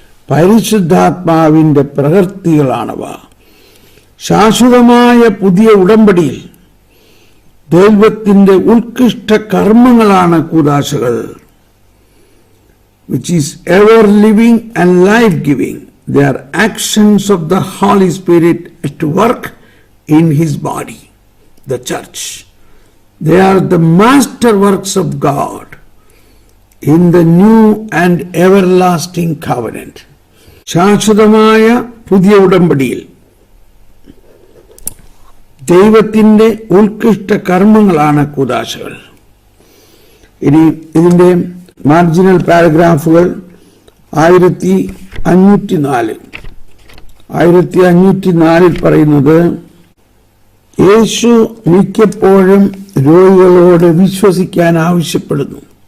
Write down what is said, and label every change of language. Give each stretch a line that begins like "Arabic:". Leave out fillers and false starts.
Malayalam: പരിശുദ്ധാത്മാവിന്റെ പ്രവൃത്തികളാണവ. ശാശ്വതമായ പുതിയ ഉടമ്പടിയിൽ ദൈവത്തിന്റെ ഉത്കൃഷ്ട കർമ്മങ്ങളാണ് കൂദാശകൾ,
English: which is ever living and life giving. They are actions of the Holy Spirit at work in his body, the church. They are the master works of God in the new and everlasting covenant.
Malayalam: ശാശ്വതമായ പുതിയ ഉടമ്പടിയിൽ ദൈവത്തിന്റെ ഉത്കൃഷ്ട കർമ്മങ്ങളാണ് കൂദാശകൾ. ഇനി ഇതിന്റെ marginal പാരഗ്രാഫുകൾ 1504 പറയുന്നത്, യേശു മിക്കപ്പോഴും രോഗികളോട് വിശ്വസിക്കാൻ ആവശ്യപ്പെടുന്നു.